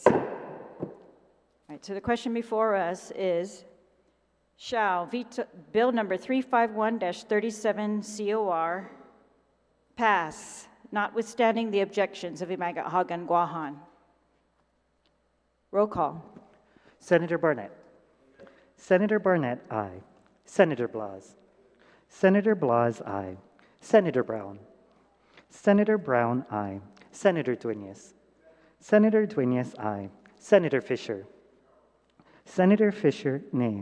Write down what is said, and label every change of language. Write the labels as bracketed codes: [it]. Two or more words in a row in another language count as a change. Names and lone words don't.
[en] All right, so the question before us is, shall Bill number 351-37 COR pass, notwithstanding the objections of Imagahagan Guahan? Roll call. Senator Barnett. Senator Barnett, aye. Senator Blas. Senator Blas, aye. Senator Brown. Senator Brown, aye. Senator Dueñas. Senator Dueñas, aye. Senator Fisher. Senator Fisher, nay.